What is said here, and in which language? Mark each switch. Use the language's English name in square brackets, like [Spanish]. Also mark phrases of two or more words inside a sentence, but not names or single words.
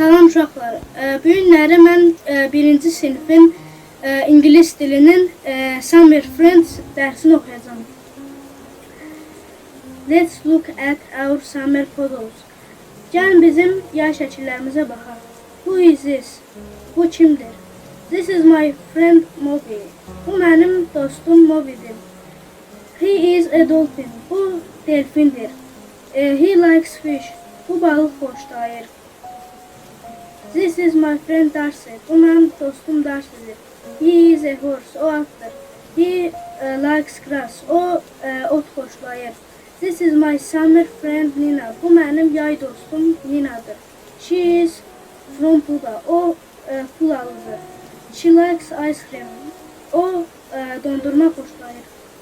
[Azerbaijani] uşaqlar, bu günləri mən birinci sinifin İngilis dilinin Summer Friends dərsini oxuyacağım. [English] Let's look at our summer photos. [Azerbaijani] Gəlin bizim yay şəkillərimizə baxaq. [English] Who is this? [Azerbaijani] Bu kimdir? [English] This is my friend Moby. [Azerbaijani] Bu mənim dostum Moby'dir. [English] He is a dolphin. [Azerbaijani] Bu delfindir. [English] He likes fish. [Azerbaijani] Bu balıq xoşlayır. [English] This is my friend Darcy. [Azerbaijani] Bu mənim dostum Darcy'dir. [English] He is a horse. [Azerbaijani] O atdır. [English] He likes grass. [Azerbaijani] O ot xoşlayır. [English] This is my summer friend Nina. [Azerbaijani] Bu mənim yay dostum Nina'dır. [English] She is from Buda. [Azerbaijani] O Pulalıdır. [English] She likes ice cream. [Azerbaijani] O dondurma xoşlayır.